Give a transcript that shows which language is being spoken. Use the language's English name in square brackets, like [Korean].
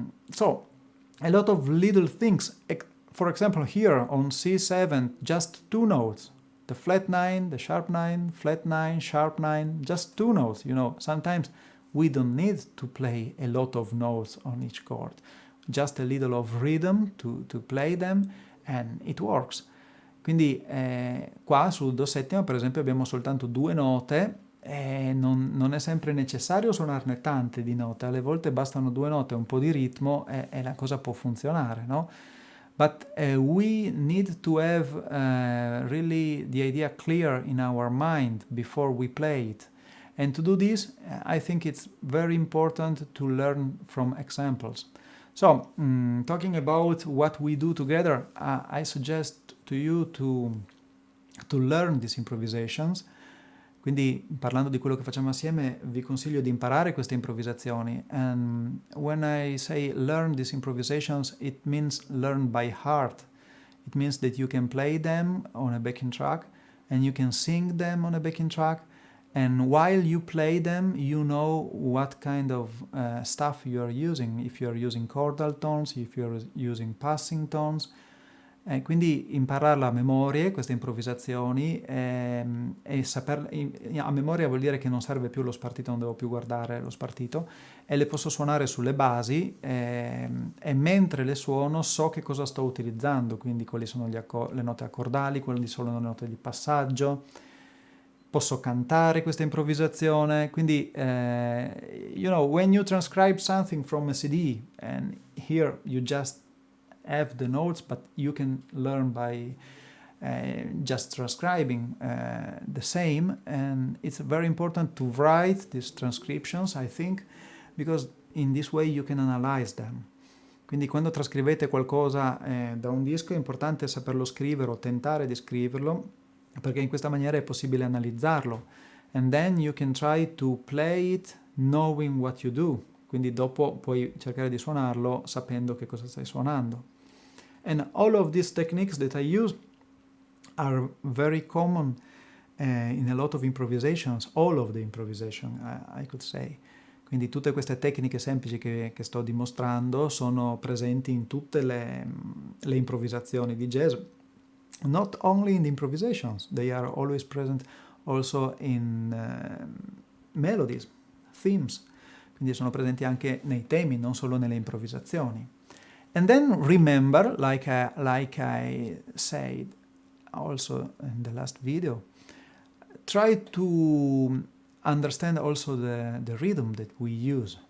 [English] So a lot of little things. For example, here on C7, just 2 notes. The flat 9, the sharp 9, flat 9, sharp 9, just 2 notes. Sometimes we don't need to play a lot of notes on each chord. Just a little of rhythm to play them, and it works. [Italian] Quindi qua sul Do settima, per esempio, abbiamo soltanto 2 note e non è sempre necessario suonarne tante di note. Alle volte bastano 2 note, un po' di ritmo e la cosa può funzionare, no? [English] But we need to have really the idea clear in our mind before we play it. And to do this, I think it's very important to learn from examples. So, talking about what we do together, I suggest to you to learn these improvisations. [Italian] Quindi, parlando di quello che facciamo assieme, vi consiglio di imparare queste improvvisazioni. [English] And when I say learn these improvisations, it means learn by heart. It means that you can play them on a backing track and you can sing them on a backing track. And while you play them, you know what kind of stuff you are using. If you are using chordal tones, if you are using passing tones. [Italian] Quindi impararla a memoria, queste improvvisazioni, e saperle a memoria vuol dire che non serve più lo spartito, non devo più guardare lo spartito, e le posso suonare sulle basi, e mentre le suono so che cosa sto utilizzando, quindi quali sono le note accordali, quali sono le note di passaggio, posso cantare questa improvvisazione. [English] Quindi, when you transcribe something from a CD, and here you just have the notes, but you can learn by just transcribing the same. And it's very important to write these transcriptions, I think, because in this way you can analyze them. [Italian] Quindi quando trascrivete qualcosa da un disco è importante saperlo scrivere o tentare di scriverlo, perché in questa maniera è possibile analizzarlo. [English] And then you can try to play it knowing what you do. [Italian] Quindi dopo puoi cercare di suonarlo sapendo che cosa stai suonando. [English] And all of these techniques that I use are very common in a lot of improvisations, all of the improvisation, I could say. [Italian] Quindi tutte queste tecniche semplici che sto dimostrando sono presenti in tutte le improvvisazioni di jazz. [English] Not only in the improvisations, they are always present also in melodies, themes. [Italian] Quindi sono presenti anche nei temi, non solo nelle improvvisazioni. [English] And then remember, like I said also in the last video, try to understand also the rhythm that we use.